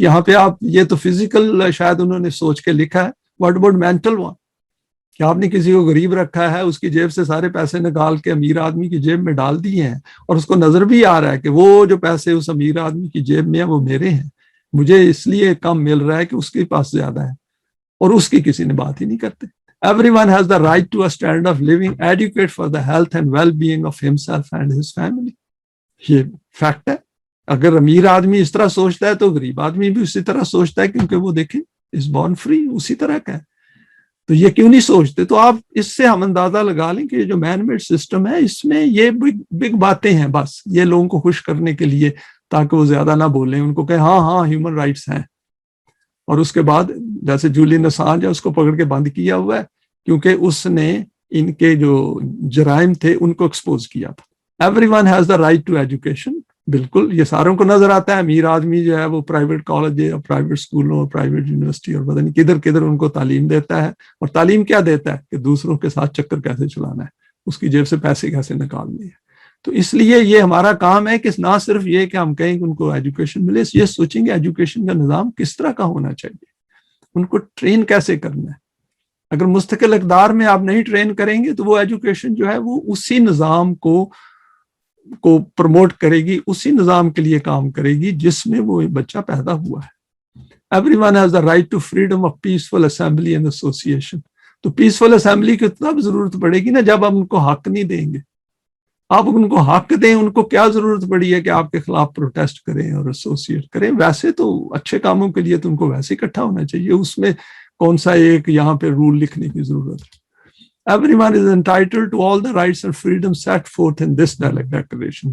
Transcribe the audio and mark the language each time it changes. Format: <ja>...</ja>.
<ur>یہاں پہ آپ یہ تو فزیکل شاید انہوں نے سوچ کے لکھا ہے,</ur> <en>what about mental one,</en> <ur>کہ آپ نے کسی کو غریب رکھا ہے, اس کی جیب سے سارے پیسے نکال کے امیر آدمی کی جیب میں ڈال دیے ہیں, اور اس کو نظر بھی آ رہا ہے کہ وہ جو پیسے اس امیر آدمی کی جیب میں ہیں وہ میرے ہیں, مجھے اس لیے کم مل رہا ہے کہ اس کے پاس زیادہ ہے, اور اس کی کسی نے بات ہی نہیں کرتے.</ur> <en>Everyone has the right to a standard of living adequate for the health and well-being of himself and his family.</en> <ur>یہ فیکٹ ہے. اگر امیر آدمی اس طرح سوچتا ہے تو غریب آدمی بھی اسی طرح سوچتا ہے, کیونکہ وہ دیکھیں</ur> <en>is born free</en> <ur>اسی طرح کا ہے. تو یہ کیوں نہیں سوچتے؟ تو آپ اس سے ہم اندازہ لگا لیں کہ یہ جو مین میڈ سسٹم ہے اس میں یہ بگ باتیں ہیں, بس یہ لوگوں کو خوش کرنے کے لیے, تاکہ وہ زیادہ نہ بولیں, ان کو کہیں ہاں ہاں ہیومن رائٹس ہیں. اور اس کے بعد جیسے جولین اسانج ہے اس کو پکڑ کے بند کیا ہوا ہے, کیونکہ اس نے ان کے جو جرائم تھے ان کو ایکسپوز کیا تھا.</ur> <en>Everyone has the right to education.</en> <ur>بالکل یہ ساروں کو نظر آتا ہے. امیر آدمی جو ہے وہ پرائیویٹ کالج اور پرائیویٹ اسکولوں اور پرائیویٹ یونیورسٹی اور پتہ نہیں کدھر کدھر ان کو تعلیم دیتا ہے. اور تعلیم کیا دیتا ہے کہ دوسروں کے ساتھ چکر کیسے چلانا ہے, اس کی جیب سے پیسے کیسے نکالنے ہیں. تو اس لیے یہ ہمارا کام ہے کہ نہ صرف یہ کہ ہم کہیں کہ ان کو ایجوکیشن ملے, یہ سوچیں گے ایجوکیشن کا نظام کس طرح کا ہونا چاہیے, ان کو ٹرین کیسے کرنا ہے. اگر مستقل اقدار میں آپ نہیں ٹرین کریں گے تو وہ ایجوکیشن جو ہے وہ اسی نظام کو پروموٹ کرے گی, اسی نظام کے لیے کام کرے گی جس میں وہ بچہ پیدا ہوا ہے.</ur> <en>Everyone has the right to freedom of peaceful assembly and association.</en> <ur>تو پیسفل اسمبلی کی تب ضرورت پڑے گی نا جب آپ ان کو حق نہیں دیں گے. آپ ان کو حق دیں, ان کو کیا ضرورت پڑی ہے کہ آپ کے خلاف پروٹیسٹ کریں اور ایسوسیٹ کریں. ویسے تو اچھے کاموں کے لیے تو ان کو ویسے اکٹھا ہونا چاہیے, اس میں کون سا ایک یہاں پہ رول لکھنے کی ضرورت ہے.</ur> <en>Everyone is entitled to all the rights and freedoms set forth in this declaration.</en>